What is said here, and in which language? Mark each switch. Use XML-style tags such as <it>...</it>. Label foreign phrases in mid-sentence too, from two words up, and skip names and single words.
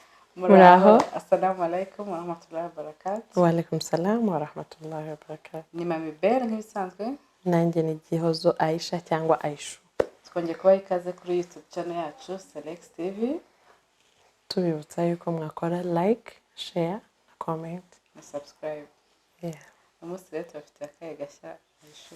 <rw>Muraho,</rw> <ar>السلام عليكم ورحمة الله وبركاته. وعليكم السلام ورحمة الله وبركاته.</ar> <rw>Ni Maid nk'ibisanzwe. Nanjye ni Gihozo Aisha cyangwa Aishu. Twongeye kubaha ikaze kuri</rw> <en>YouTube channel</en> <rw>yacu Select TV. Tubibutsa yuko mwakora</rw> <en>like, share</en> <rw>na comment Na subscribe. Umunsi rero tubafitiye akahe gashya Aishu.</rw>